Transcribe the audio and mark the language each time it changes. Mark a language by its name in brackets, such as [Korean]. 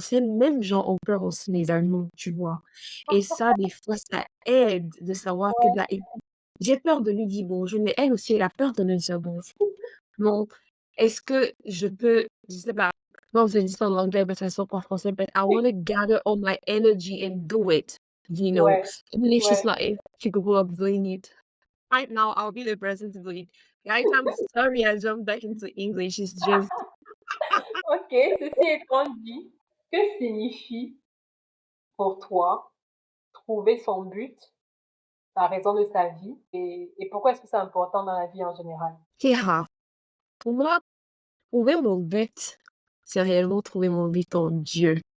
[French] Ces mêmes gens ont peur aussi des animaux, tu vois. Et ça, des fois, ça aide de savoir que ouais. là, j'ai peur de lui dire bonjour, mais elle aussi, elle a peur de me dire bonjour. Donc, est-ce que je peux, je sais pas, bon, vous dit ça en anglais, mais ça sort pas en français, [English] but I want to gather all my energy and do it, you know, [French] Ouais, [English] even if she's [French] ouais. [English] not capable of doing it. Right now, I'll be the person to do it. Right, I'm sorry, I jumped back into English. It's just, [French] Ok, ceci étant dit, que signifie pour toi trouver son but, la raison de sa vie, et pourquoi est-ce que c'est important dans la vie en général? [English] yeah, [French] pour moi, trouver mon but, c'est réellement trouver mon but en Dieu.